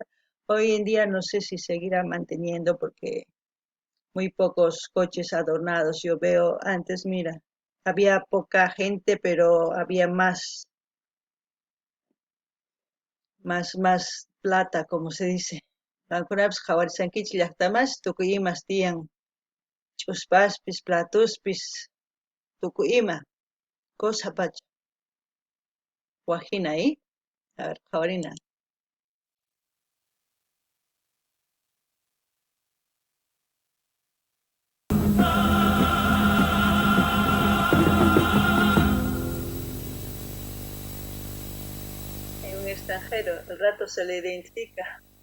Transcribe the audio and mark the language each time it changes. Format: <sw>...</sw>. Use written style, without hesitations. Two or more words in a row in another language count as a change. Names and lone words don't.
<es>Hoy en día no sé si seguirá manteniendo porque muy pocos coches adornados. Yo veo antes, mira, había poca gente, pero había más plata, como se dice.</es> <qu>Qankunapas qhawarisankichis llaqtamas tukuy imas tiyan ch'uspaspis, platuspis, tukuy ima, cosa pacha. Wajina</qu> <es>ahí, a ver,</es> <qu>qhawarina.</qu> <es>En un extranjero, el rato se le identifica.</es>